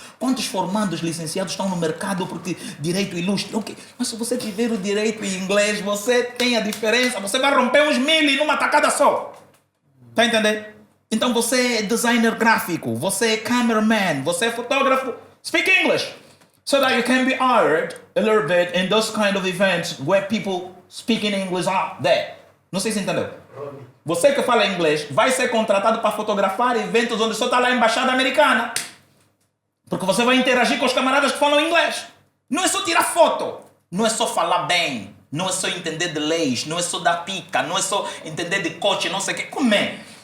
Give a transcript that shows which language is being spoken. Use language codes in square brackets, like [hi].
[pt] Quantos formandos licenciados estão no mercado porque Direito ilustra? Okay. Mas se você tiver o Direito em inglês, você tem a diferença. Você vai romper uns 1000 numa tacada só. Está entendendo? Então você é designer gráfico, você é cameraman, você é fotógrafo. [en] Speak English so that you can be hired a little bit in those kind of events where people speaking English are there. [pt] Não sei se entendeu. Você que fala inglês vai ser contratado para fotografar eventos onde só está lá a embaixada americana. Porque você vai interagir com os camaradas que falam inglês. Não é só tirar foto, não é só falar bem, não é só entender de leis, não é só dar pica, não é só entender de coach, não sei o que. Como é?